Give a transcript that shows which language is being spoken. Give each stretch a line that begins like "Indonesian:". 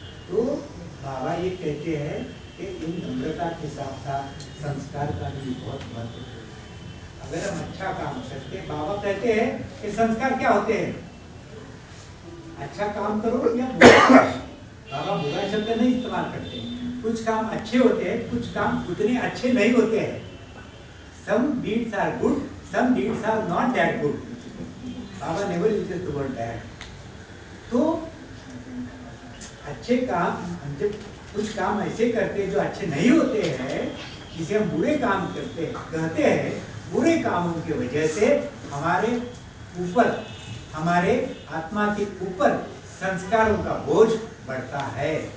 Hindi: तो बाबा ये कहते हैं कि इन नम्रता के साथ साथ संस्कार का भी बहुत महत्वपूर्ण है। अगर हम अच्छा काम करते हैं, बाबा कहते हैं कि संस्कार क्या होते हैं, अच्छा काम करो या बुरा। बाबा बुरा शब्द नहीं इस्तेमाल करते, कुछ काम अच्छे होते हैं, कुछ काम उतने अच्छे नहीं होते हैं।
English: Some deeds are good, some deeds are not that good. Baba never uses the word bad.
Hindi: तो अच्छे काम, हम जब कुछ काम ऐसे करते हैं जो अच्छे नहीं होते हैं, जिसे हम बुरे काम करते कहते हैं, बुरे कामों की वजह से हमारे ऊपर, हमारे आत्मा के ऊपर संस्कारों का बोझ बढ़ता है।